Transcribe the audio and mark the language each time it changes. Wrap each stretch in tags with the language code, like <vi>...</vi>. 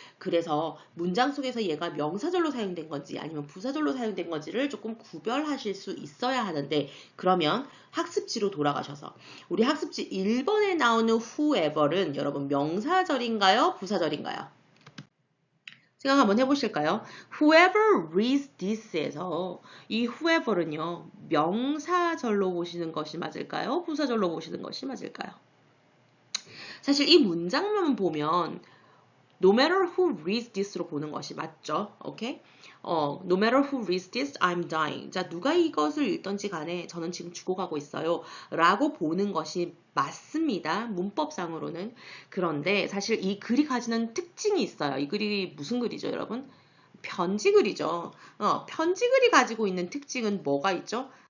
<ko>그래서 문장 속에서 얘가 명사절로 사용된 건지 아니면 부사절로 사용된 건지를 조금 구별하실 수 있어야 하는데 그러면 학습지로 돌아가셔서 우리 학습지 1번에 나오는 whoever는 여러분 명사절인가요? 부사절인가요? 생각 한번 해보실까요?</ko> <en>Whoever reads this</en> <ko>에서 이 whoever는요. 명사절로 보시는 것이 맞을까요? 부사절로 보시는 것이 맞을까요? 사실 이 문장만 보면</ko> <en>no matter who reads this</en> <ko>로 보는 것이 맞죠. 오케이?</ko> <en>no matter who reads this, I'm dying.</en> <ko>자, 누가 이것을 읽던지 간에 저는 지금 죽어가고 있어요. 라고 보는 것이 맞습니다. 문법상으로는. 그런데 사실 이 글이 가지는 특징이 있어요. 이 글이 무슨 글이죠, 여러분? 편지글이죠. 편지글이 가지고 있는 특징은 뭐가 있죠?</ko>